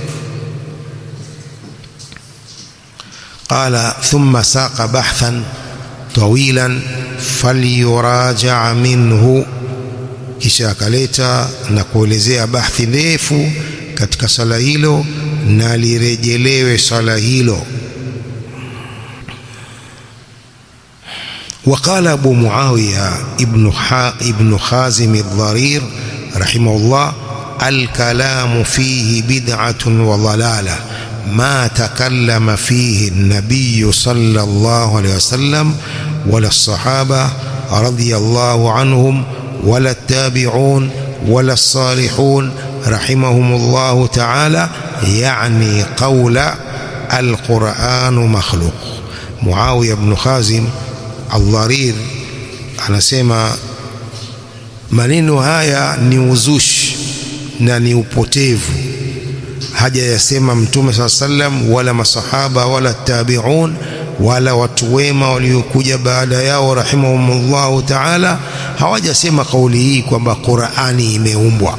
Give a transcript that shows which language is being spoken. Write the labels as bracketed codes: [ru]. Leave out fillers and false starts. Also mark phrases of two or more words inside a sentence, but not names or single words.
[ar] قال ثم ساق بحثا طويلا فليراجع منه, [sw] kisha akaleta na kuelezea bahthi ndefu katika sala hilo na lirejelewe sala hilo. [ar] وقال أبو معاوية ابن خازم الضرير رحمه الله: الكلام فيه بدعة وضلالة ما تكلم فيه النبي صلى الله عليه وسلم ولا الصحابة رضي الله عنهم ولا التابعون ولا الصالحون رحمهم الله تعالى، يعني قول القرآن مخلوق. [sw] معاوية بن خازم الضرير anasema maneno haya ni uzushi na ni upotevu, haja yasema Mtume SAW wala masahaba wala tabi'un wala watu wema waliokuja baada yao [ar] رحمهم الله تعالى, [sw] hawajasema kauli hii kwamba Qur'ani imeumbwa.